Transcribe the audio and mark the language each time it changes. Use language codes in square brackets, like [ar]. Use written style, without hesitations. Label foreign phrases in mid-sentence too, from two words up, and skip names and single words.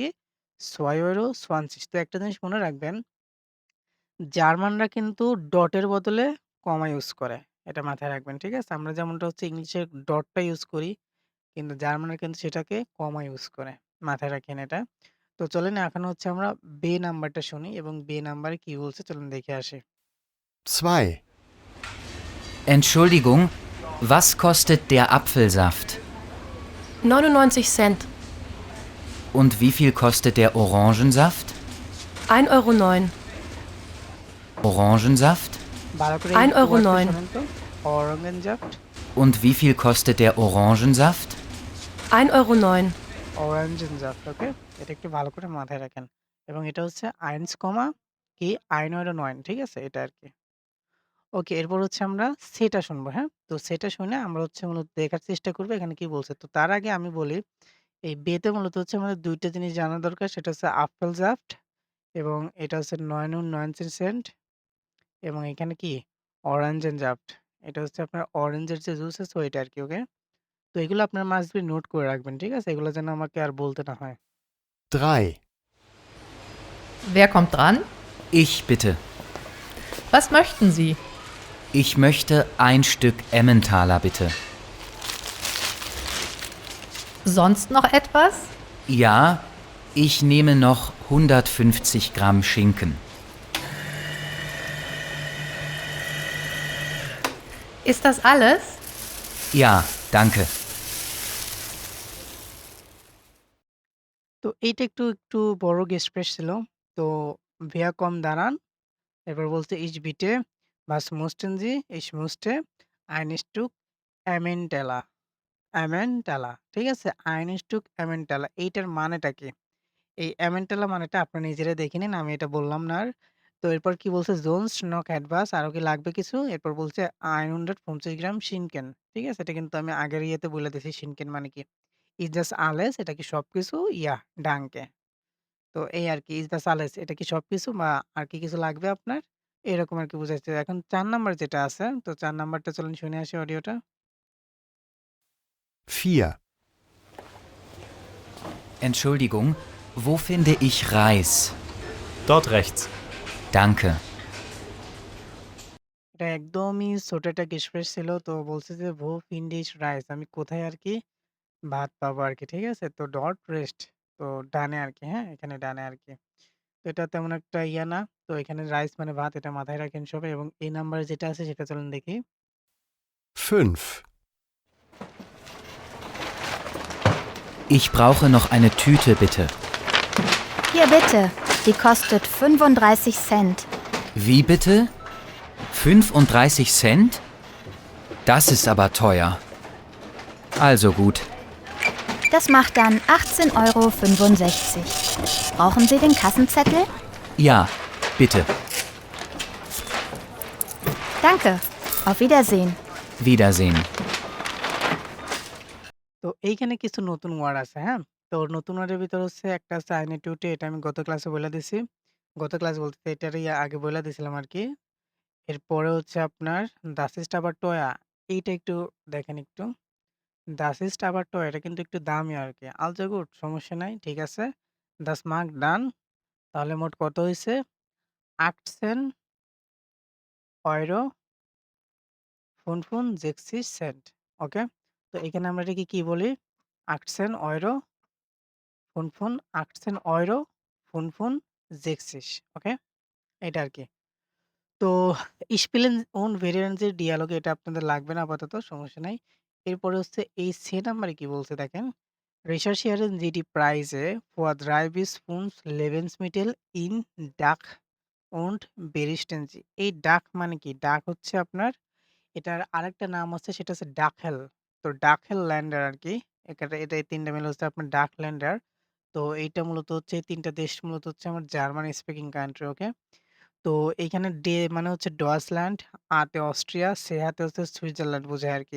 [bn] €2,20 তো একটা জিনিস মনে রাখবেন, জার্মানরা কিন্তু ডটের বদলে কমা ইউজ করে। এটা মাথায় রাখবেন, ঠিক আছে? আমরা যেমনটা হচ্ছে ইংলিশে ডটটা ইউজ করি, কিন্তু জার্মানরা কিন্তু সেটাকে কমা ইউজ করে। মাথায় রাখেন এটা। তো চলেন এখন হচ্ছে আমরা বে নাম্বারটা শুনি এবং বে নাম্বারে কি বলছে চলুন দেখে আসি। [de] 2, Entschuldigung, was kostet der Apfelsaft? 99 Cent. Und wie viel kostet der Orangensaft? 1,09 Euro. Orangensaft? [bn] ভালো করে [de] 1,09 [bn] একটু ওয়ার্ডটা [de] Euro. [bn] শোনেন তো। অরেঞ্জাফট, [de] Und wie viel kostet der Orangensaft? 1,09 Euro. [bn] অরেঞ্জাফট, ওকে? এটা একটু ভালো করে মাথায় রাখেন। এবং এটা হচ্ছে 1, কি 1,09, ঠিক আছে? এটা আরকি। ওকে, এরপর হচ্ছে আমরা সেটা শুনবো, হ্যাঁ? তো সেটা শুনে আমরা হচ্ছে মূলত দেখার চেষ্টা করব এখানে কি বলছে। তো তার আগে আমি বলি, এই বেতে মূলত হচ্ছে আমাদের ২ টা জিনিস জানা দরকার। সেটা হচ্ছে আপেলসাফট এবং এটা হচ্ছে ৯.৯৯ এবং এখানে কি অরেঞ্জেনজাফট। এটা হচ্ছে আপনার অরেঞ্জের যে জুস আছে ওইটা আরকি, ওকে? তো এগুলো আপনার [en] must be [bn] নোট করে রাখবেন, ঠিক আছে? এগুলো যেন আমাকে আর বলতে না হয়। [de] 3, Wer kommt dran? Ich bitte. Was möchten Sie? Ich möchte ein Stück Emmentaler bitte. Sonst noch etwas? Ja, ich nehme noch 150 Gramm Schinken. Ist das alles? Ja, danke. [bn] তো এইটা একটু বড় গেস্ট ছিল। তো [de] "Wer kommt daran?" [bn] এরপর বলছে [de] "Ich bitte, was möchten Sie?" "Ich möchte ein Stück Emmentaler." [bn] Emmentaler, ঠিক আছে? [de] "Ein Stück Emmentaler" [bn] এইটার মানেটা কি? এই Emmentaler মানেটা আপনারা নিজেরাই দেখে নিন। আমি এটা বললাম না আর। তো এরপর কি বলছে [de] "Sonst noch etwas?" [bn] আরো কি লাগবে কিছু? এরপর বলছে "150 গ্রাম Schinken." ঠিক আছে? এটা কিন্তু আমি আগের ইয়েতে বলে দিয়েছি Schinken মানে কি? [de] "Ist das alles?" [bn] এটা কি সবকিছু? [de] "Ja, danke." [bn] তো এই আরকি [de] "Is das alles?" [bn] এটা কি সবকিছু বা আর কি কিছু লাগবে আপনার? এরকম আরকি বুঝাইছে। এখন ৪ নাম্বার যেটা আছে, তো ৪ নাম্বারটা চলুন শুনে আসি অডিওটা। [de] 4, Entschuldigung, wo finde ich Reis? Dort rechts. Danke. [bn] এটা একদমই ছোট একটা গেস্ট ছিল। তো বলছে যে [de] "Wo finde ich Reis?" [bn] আমি কোথায় আরকি ভাত পাবো আরকি। ঠিক আছে? তো ডট রেস্ট, তো ডানে আরকি, হ্যাঁ? এখানে ডানে আরকি। তো এটা তেমন একটা ইয়া না। তো এখানে রাইস মানে ভাত, এটা মাথায় রাখেন সবাই এবং এই নাম্বারে যেটা আছে সেটা চলুন দেখি। [de] 5, Ich brauche noch eine Tüte bitte. Hier bitte. Die kostet 35 Cent. Wie bitte? 35 Cent? Das ist aber teuer. Also gut. Das macht dann 18,65 Euro. Brauchen Sie den Kassenzettel? Ja, bitte. Danke. Auf Wiedersehen. Wiedersehen. [bn] তো এইখানে কিছু নতুন ওয়ার্ড আছে, হ্যাঁ? তো নতুন ওয়ার্ডের ভিতর হচ্ছে একটা আছে আইনেটিউটে, এটা আমি গত ক্লাসে বইলা দিছি। গত ক্লাস বলতে এটারই আগে বইলা দিছিলাম আরকি। এরপরে হচ্ছে আপনার [de] Das ist aber teuer, [bn] এইটা একটু দেখেন একটু। [de] Das ist aber teuer [bn] এটা কিন্তু একটু দামি আরকি। [de] Also gut, [bn] সমস্যা নাই, ঠিক আছে। [de] Das mag dann, [bn] তাহলে মোট কত হইছে? 18,65 ওকে? তো এখানে আমরা এটাকে কি বলি? 18,65 ওকে? এটা আরকি। তো স্পেলিং [de] und Varianz- [bn] এর ডিয়ালগে এটা আপনাদের লাগবে না আপাতত, সমস্যা নাই। এরপরে হচ্ছে এই সে নাম্বারে কি বলছে দেখেন। [de] Recherchieren Sie die Preise für 3 bis 5 Lebensmittel in Dach und berichten Sie। [bn] এই ডাক মানে কি? ডাক হচ্ছে আপনার, এটার আরেকটা নাম আছে সেটা হচ্ছে ডাকহেল। তো ডাকহেল ল্যান্ডার আরকি। এটা এই ৩ টা মিলে হচ্ছে আপনার ডাকল্যান্ডার। তো এইটা মূলত হচ্ছে এই ৩ টা দেশ মূলত হচ্ছে আমার জার্মান স্পিকিং কান্ট্রি, ওকে? তো এইখানে মানে হচ্ছে ডয়েচল্যান্ড, তে অস্ট্রিয়া, হাতে হচ্ছে সুইজারল্যান্ড বোঝায় আরকি।